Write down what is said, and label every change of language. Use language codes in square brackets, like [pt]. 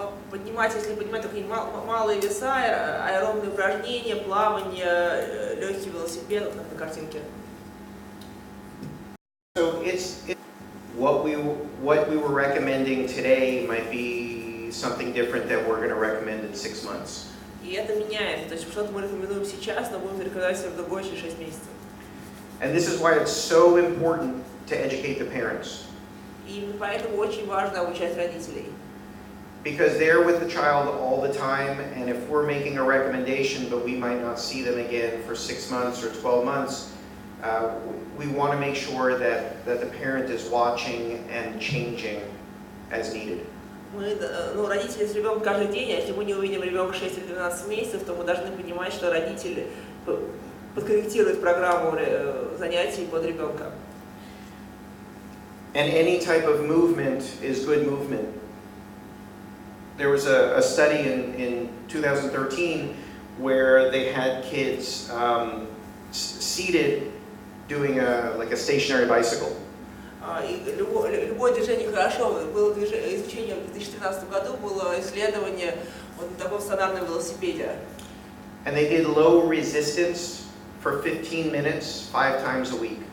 [ru] Поднимать, если поднимать такие малые веса, аэробные упражнения, плавание, легкий велосипед, вот как на картинке. [en] So it's what we were recommending today might be something different that we're going to recommend in 6 months. [ru] И это меняется. То есть что-то мы рекомендуем сейчас, но будем рекомендовать в другой через 6 месяцев. [en] And this is why it's so important to educate the parents. [ru] И поэтому очень важно обучать родителей. [en] Because they're with the child all the time, and if we're making a recommendation but we might not see them again for 6 months or 12 months, we want to make sure that the parent is watching and changing as needed. [ru] Мы, родители с ребенком каждый день, а если мы не увидим ребенка 6 или 12 месяцев, то мы должны понимать, что родители подкорректируют программу занятий под ребенка. [en] And any type of movement is good movement. There was a study in 2013 where they had kids seated doing like a stationary bicycle. [ru] Любое движение хорошо. Было изучение в 2013 году, было исследование вот на таком стационарном велосипеде. [en] And they did low resistance for 15 minutes, 5 times a week.